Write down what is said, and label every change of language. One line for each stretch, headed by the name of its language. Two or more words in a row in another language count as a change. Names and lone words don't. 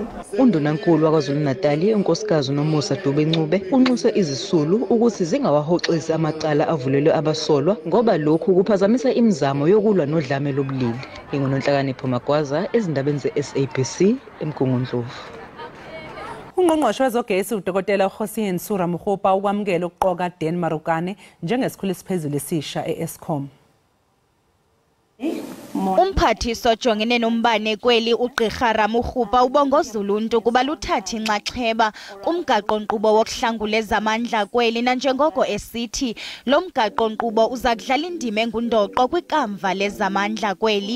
Zulu: Undunankulu waKwaZulu-Natal unkosikazi uNomusa Dube-Ncube unxuse izisulu ukuthi zingawahoxisi amacala avulelwe abasolwa ngoba lokhu kuphazamisa imizamo yokulwa nodlame lobulili. Ingunonhlakanipho Magwaza, ezindabeni ze-SABC eMgungundlovu. Ungqongqoshe wezogesi uDokotela uHosien Suramugopa ukwamukela ukuqoka Dan Marokane njengesikhulu esiphezulu esisha e-Eskom.
Xhosa: Umphathiso ojongene nombane kweli uGqirha Ramugopa ubongoza uluntu kuba luthatha inxaxheba kumgaqo-nkqubo wokuhlangula ezamandla kweli, nanjengoko esithi lo mgaqo-nkqubo uza kudlala indima engundoqo kwikamva lezamandla kweli.